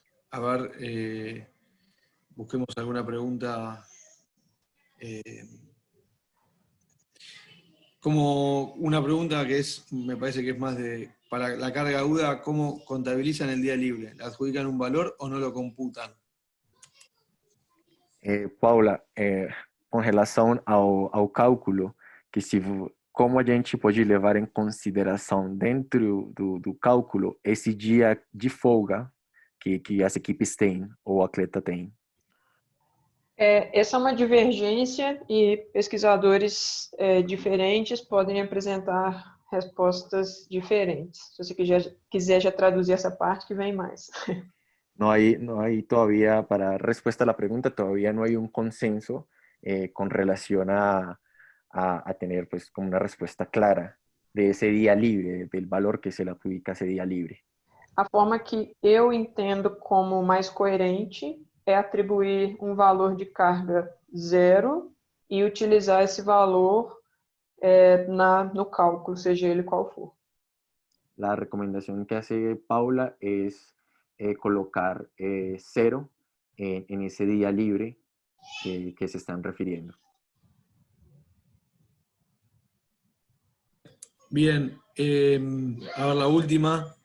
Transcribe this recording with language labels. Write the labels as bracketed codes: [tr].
[es] A ver, busquemos alguna pregunta. Como una pregunta que me parece que es más para la carga aguda, ¿cómo contabilizan el día libre? ¿Le adjudican un valor o no lo computan? [pt] Paula, com relação ao cálculo, como a gente pode levar em consideração dentro do cálculo esse dia de folga que as equipes têm ou o atleta tem? Essa é uma divergência e pesquisadores diferentes podem apresentar respostas diferentes. Se você quiser já traduzir essa parte, que vem mais. [es] No hay todavía, para respuesta a la pregunta, todavía no hay un consenso con relación a tener pues como una respuesta clara de ese día libre, del valor que se le adjudica a ese día libre. [pt] A forma que eu entendo como mais coerente é atribuir um valor de carga 0 e utilizar esse valor no cálculo, seja ele qual for. [es] La recomendación que hace Paula es colocar 0 en ese día libre que se están refiriendo. Bien, a ver la última.